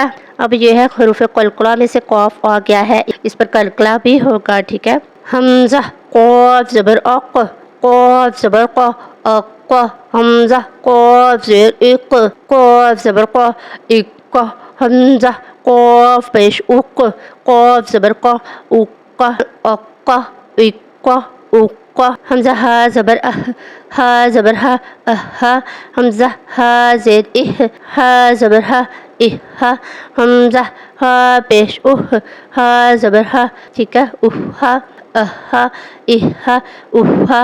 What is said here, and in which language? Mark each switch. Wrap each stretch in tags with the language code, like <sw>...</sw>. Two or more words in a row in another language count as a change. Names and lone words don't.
<ur>اب یہ ہے حروف قلقلہ میں سے قاف آ گیا ہے، اس پر قلقلہ بھی ہوگا، ٹھیک ہے. حمزہ قاف زبر اق، قاف زبر قا، اقا. حمزہ قاف زیر اق، قاف زبر قا، اقا. حمزہ قاف پیش اق، قاف زبر قا، اقا، اقا، اقا، اقا. حمزہ ہا زبر اہ، ہا زبر ہا، اہا. حمزہ ہا زیر اہ، ہا زبر ہا، اہا. حمزہ ہا پیش اہ، ہا زبر ہا، ٹھیک ہے، اہا، اہا، اہا، اہا.</ur>